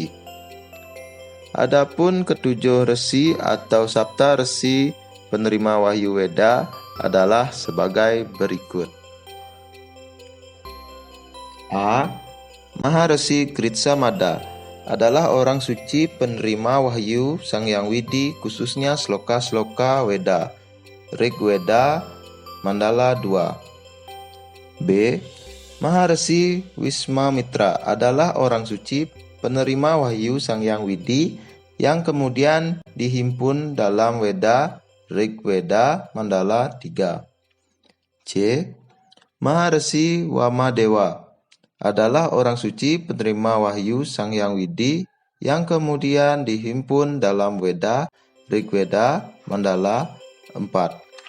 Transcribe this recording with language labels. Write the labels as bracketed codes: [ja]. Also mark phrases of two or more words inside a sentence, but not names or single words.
[id] Adapun ketujuh resi atau Sapta Resi penerima wahyu Weda adalah sebagai berikut. A. Maharesi Kritsamada adalah orang suci penerima wahyu Sang Hyang Widi khususnya sloka-sloka Weda, Rig Weda, Mandala 2. B. Maharesi Wiswamitra adalah orang suci penerima wahyu Sang Hyang Widi yang kemudian dihimpun dalam Weda, Rig Weda, Mandala 3. C. Maharesi Wamadewa adalah orang suci penerima wahyu Sang Hyang Widi yang kemudian dihimpun dalam Weda, Rig Weda, Mandala 4.